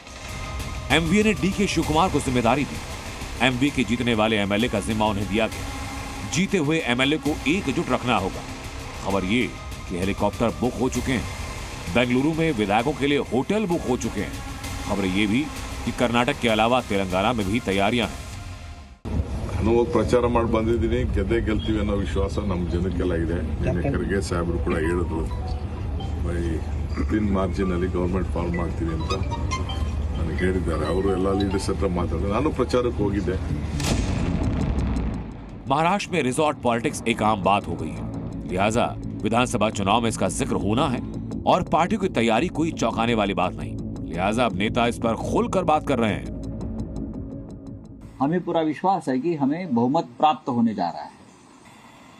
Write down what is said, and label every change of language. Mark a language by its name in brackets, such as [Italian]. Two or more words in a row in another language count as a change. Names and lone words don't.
[Hindi] एमवीए ने डीके शिवकुमार को जिम्मेदारी दी। एमवीए के जीतने वाले एमएलए का जिम्मा उन्हें दिया गया। जीते हुए एमएलए को एकजुट रखना होगा। खबर ये कि हेलीकॉप्टर बुक हो चुके हैं। बेंगलुरु में विधायकों के लिए होटल बुक हो चुके हैं। खबर ये भी कि कर्नाटक के अलावा तेलंगाना में भी तैयारियां हैं। [Kannada] ನಾನು ಹೋಗಿ ಪ್ರಚಾರ ಮಾಡಿ ಬಂದಿದ್ದೀನಿ, ಗೆಲ್ತೀವಿ ಅನ್ನೋ ವಿಶ್ವಾಸ ನಮ್ಮ ಜನಕ್ಕೆಲ್ಲ ಇದೆ. ನಿನ್ನೆ ಖರ್ಗೆ ಸಾಹೇಬರು ಕೂಡ ಹೇಳಿದ್ರು, [English] by within [Kannada] ಮಾರ್ಜಿನಲ್ಲಿ [English] government form [Kannada] ಮಾಡ್ತೀವಿ ಅಂತ ನನಗೆ ಹೇಳಿದ್ದಾರೆ. ಅವರು ಎಲ್ಲ ಲೀಡರ್ಸ್ ಹತ್ರ ಮಾತಾಡಿದ್ರು, ನಾನು ಪ್ರಚಾರಕ್ಕೆ ಹೋಗಿದ್ದೆ। [Hindi] महाराष्ट्र में [English] resort politics [Hindi] एक आम बात हो गई है, लिहाजा विधानसभा चुनाव में इसका जिक्र होना है, और पार्टी की तैयारी कोई चौंकाने वाली बात नहीं। लिहाजा अब नेता इस पर खुलकर बात कर रहे हैं। हमें पूरा विश्वास है कि हमें बहुमत प्राप्त होने जा रहा है।